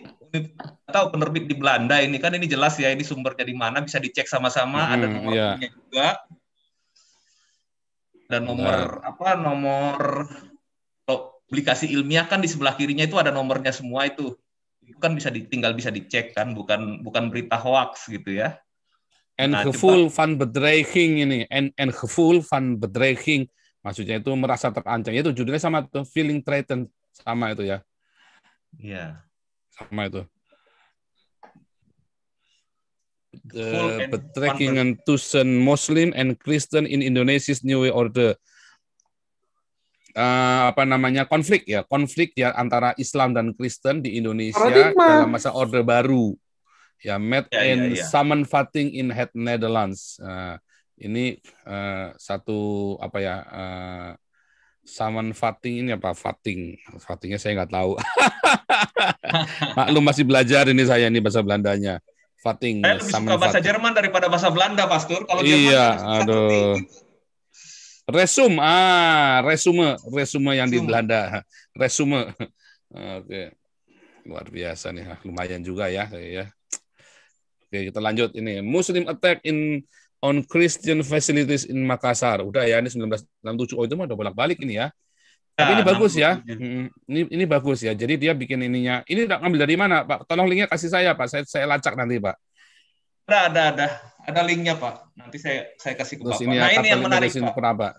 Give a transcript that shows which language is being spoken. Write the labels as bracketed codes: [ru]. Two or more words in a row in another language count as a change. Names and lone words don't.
[id] Tahu penerbit di Belanda ini kan, ini jelas ya, ini sumbernya di mana, bisa dicek sama-sama, ada nomor bukunya juga. Dan nomor publikasi ilmiah kan di sebelah kirinya itu ada nomornya semua itu. Itu kan tinggal bisa dicek kan, bukan berita hoax gitu ya. [nl] En gevoel van bedreiging ini, en gevoel van bedreiging, [id] maksudnya itu merasa terancam. Itu judulnya sama tuh, [en] feeling threatened, [id] sama itu ya. Iya. Sama itu. Betrekkingen tussen Muslim and Kristen in Indonesia's New Order. Konflik ya antara Islam dan Kristen di Indonesia dalam masa Orde Baru. Ya, [nl] met en samenvatting in het Nederlands. [id] Ini satu samenvatting ini apa? Fattingnya saya nggak tahu. Maklum masih belajar ini saya ini bahasa Belandanya. Fatting. Saya lebih suka bahasa Jerman daripada bahasa Belanda, Pastor. Kalau Jerman aduh. Resume yang di Belanda. Resume. Oke. Luar biasa nih, lumayan juga ya. Oke, kita lanjut ini. Muslim attack on Christian facilities in Makassar. Udah ya, ini 1967. Oh, itu mah udah bolak-balik ini ya. Tapi ini bagus ya. Ini bagus ya. Jadi dia bikin ininya. Ini udah ngambil dari mana, Pak? Tolong linknya kasih saya, Pak. Saya lacak nanti, Pak. Ada linknya, Pak. Nanti saya kasih ke Bapak. Nah, ini yang menarik, Pak.